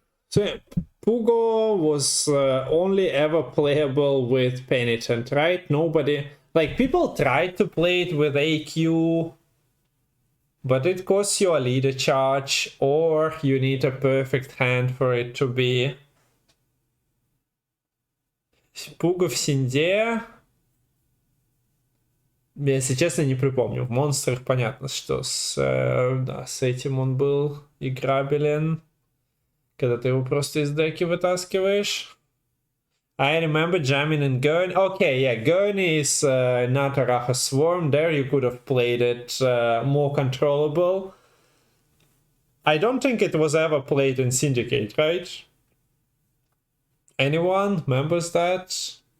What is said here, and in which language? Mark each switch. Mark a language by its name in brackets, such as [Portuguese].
[English] So Pugo was only ever playable with Penitent, right? Nobody... Like, people tried to play it with AQ, but it costs you a leader charge, or you need a perfect hand for it to be. [Russian] Pugo в Синде... Если честно, не припомню. В монстрах понятно, что да, с этим он был играбелен. Когда ты его просто из деки вытаскиваешь. [English] I remember jamming in Gurney. Okay, yeah, Gurney is not Arachas Swarm. There you could have played it more controllable. I don't think it was ever played in Syndicate, right? Anyone remembers that?